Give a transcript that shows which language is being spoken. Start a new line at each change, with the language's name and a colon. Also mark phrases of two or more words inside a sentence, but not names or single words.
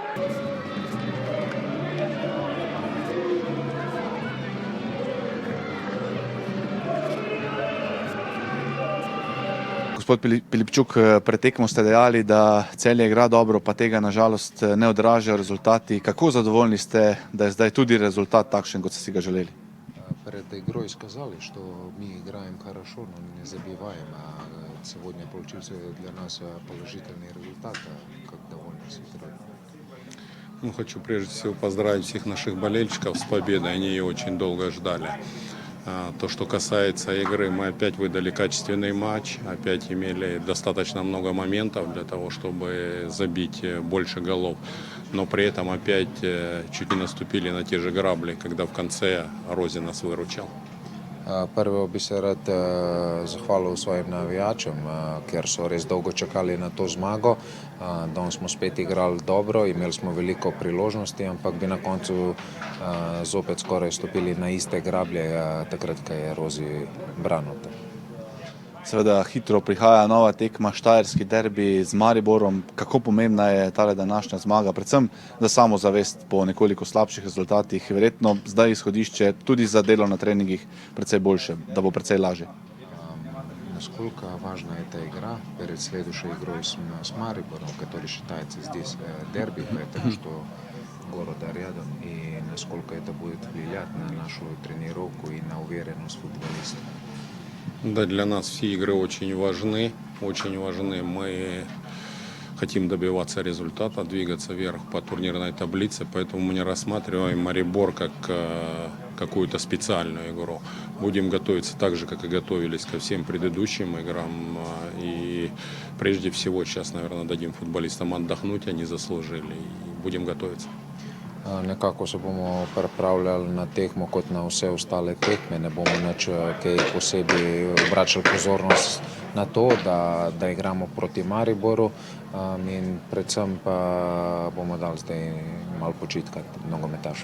Slovenian: Gospod Pilipčuk, pred tekmo ste dejali, da Celje igra dobro, pa tega nažalost ne odražajo rezultati. Kako zadovoljni ste, da je zdaj tudi rezultat takšen, kot ste si ga želeli?
Russian: Перед игрой сказали, что мы играем хорошо, но не забиваем. А сегодня получился для нас положительный результат. Как довольны с игрой? Хочу прежде всего поздравить всех наших болельщиков с победой. Они ее очень долго ждали. То, что касается игры, мы опять выдали качественный матч, опять имели достаточно много моментов для того, чтобы забить больше голов. Но при этом опять чуть не наступили на те же грабли, когда в конце Рози нас выручал.
Slovenian: Prvo bi se rad zahvalil svojim navijačem, ker so res dolgo čakali na to zmago. Danes smo spet igrali dobro, imeli smo veliko priložnosti, ampak bi na koncu zopet skoraj stopili na iste grablje, takrat, ko je Rozi branil. Seveda hitro prihaja nova tekma, štajerski derbi z Mariborom. Kako pomembna je tale današnja zmaga, predvsem za samozavest po nekoliko slabših rezultatih? Verjetno zdaj izhodišče tudi za delo na treningih precej boljše, da bo precej lažje.
Russian: Насколько важна эта игра перед следующей игрой с Марибором, который считается здесь дерби, потому что города рядом, и насколько это будет влиять на нашу тренировку и на уверенность футболистов. Да, для нас все игры очень важны. Мы хотим добиваться результата, двигаться вверх по турнирной таблице, поэтому мы не рассматриваем Марибор как какую-то специальную игру. Будем готовиться так же, как и готовились ко всем предыдущим играм. И прежде всего сейчас, наверное, дадим футболистам отдохнуть, они заслужили, и будем готовиться.
Slovenian: Nekako se bomo pripravljali na tekmo kot na vse ostale tekme, ne bomo nič kaj posebej obračali pozornost na to, da igramo proti Mariboru in predvsem pa bomo dali zdaj malo počitka nogometašem.